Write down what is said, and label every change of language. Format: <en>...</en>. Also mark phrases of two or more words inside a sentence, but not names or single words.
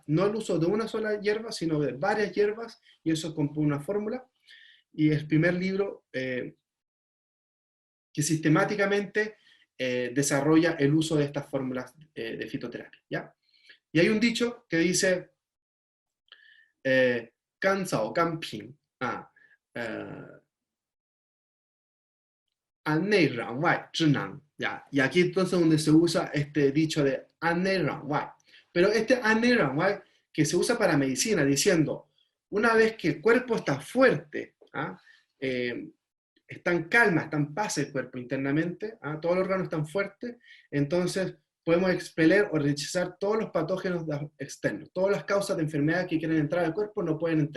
<es>No el uso de una sola hierba, sino de varias hierbas, y eso compone una fórmula. Y es el primer libro que sistemáticamente desarrolla el uso de estas fórmulas de fitoterapia, ¿ya? Y hay un dicho que dice Gan Zao Gan Ping, An Nei Ran Wai Zhi Nan, ¿ya? Y aquí entonces donde se usa este dicho de</es> <zh>安内攘外.</zh> <es>Pero este</es> <zh>安内攘外</zh> <es>que se usa para medicina, diciendo, una vez que el cuerpo está fuerte, está en calma, está en paz el cuerpo internamente, todos los órganos están fuertes, entonces podemos expeler o rechazar todos los patógenos externos, todas las causas de enfermedad que quieren entrar al cuerpo no pueden entrar.</es>